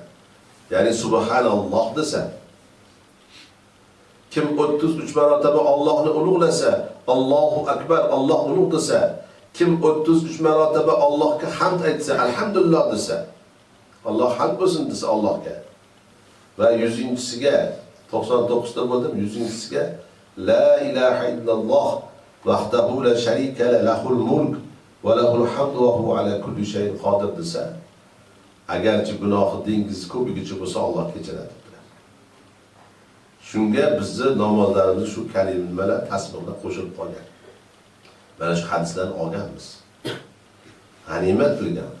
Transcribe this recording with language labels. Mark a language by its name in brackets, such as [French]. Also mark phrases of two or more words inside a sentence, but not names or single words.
[Uzbek] Ya'ni subhanalloh desa, kim 33 marotaba Allohni ulug'lasa, [Arabic] الله أكبر, [Uzbek] Alloh ulug' desa, kim 33 marotaba Allohga hamd aytsa, alhamdulillah desa, Alloh hamd bo'lsin desa Allohga. Va 100-siga 99 ta bo'ldim, 100-siga [Arabic] لا إله إلا الله وحده لا شريك لا له الملك وله الحمد وهو على كل شيء قدير [Uzbek] desa, agarchi gunohi dengiz ko'pigicha bo'lsa Alloh kechiradi. Shunga bizni namozlarimizni shu kalimalar tasbihlar qo'shilib qolgan. Mana shu hadislarni olganmiz. G'animat bilganmiz.